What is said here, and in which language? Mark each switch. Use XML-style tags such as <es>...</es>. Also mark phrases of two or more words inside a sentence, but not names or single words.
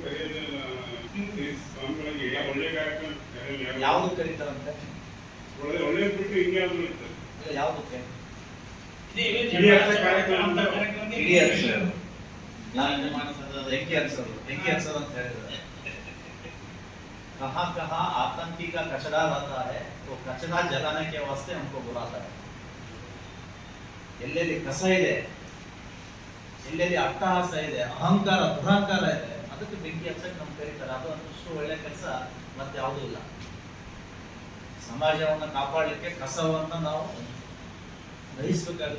<kn>ಯಾವ್ದು ಕರೀತಾರಂತೆ? ಒಳ್ಳೆ ಬಿಟ್ಟು ಹಿಂಗೆ ಯಾವುದಕ್ಕೆ? ಹೆಂಗೆ ಅನ್ಸೋದು ಅಂತ ಹೇಳಿದ್ರೆ,</kn> <hi>कहाँ कहाँ आतंकी का कचरा रहता है तो कचरा जलाने के वास्ते हमको बुलाता है.</hi> <kn>ಎಲ್ಲೆಲ್ಲಿ ಕಸ ಇದೆ, ಎಲ್ಲೆಲ್ಲಿ ಅಟ್ಟಹಾಸ ಇದೆ, ಅಹಂಕಾರ ದುರಹಂಕಾರ ಇದೆ, ಅದಕ್ಕೆ ಬೆಂಕಿ ಹಚ್ಚಕ್ಕೆ ನಮ್ಗೆ ಕರೀತಾರೆ. ಅದು ಅಷ್ಟು ಒಳ್ಳೆ ಕೆಲಸ ಮತ್ತೆ ಯಾವುದೂ ಇಲ್ಲ. ಸಮಾಜವನ್ನು ಕಾಪಾಡಲಿಕ್ಕೆ ಕಸವನ್ನು ನಾವು ದಹಿಸಬೇಕಾಗುತ್ತೆ.</kn>